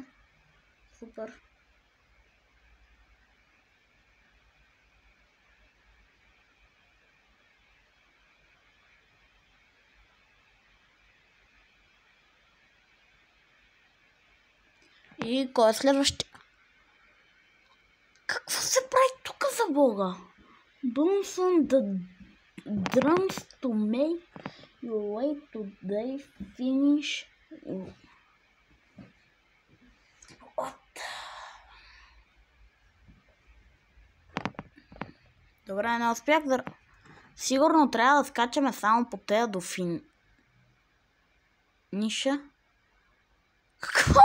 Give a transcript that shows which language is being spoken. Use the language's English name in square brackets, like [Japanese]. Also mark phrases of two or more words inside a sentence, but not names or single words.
[Bulgarian] Супер. И кой е следващия? Какво се прави тук, за Бога? [English] Bounce on the drums to make your way to the finish. [Bulgarian] Добре, не успях да... Сигурно трябва да скачаме само по тея до финиша. Какво?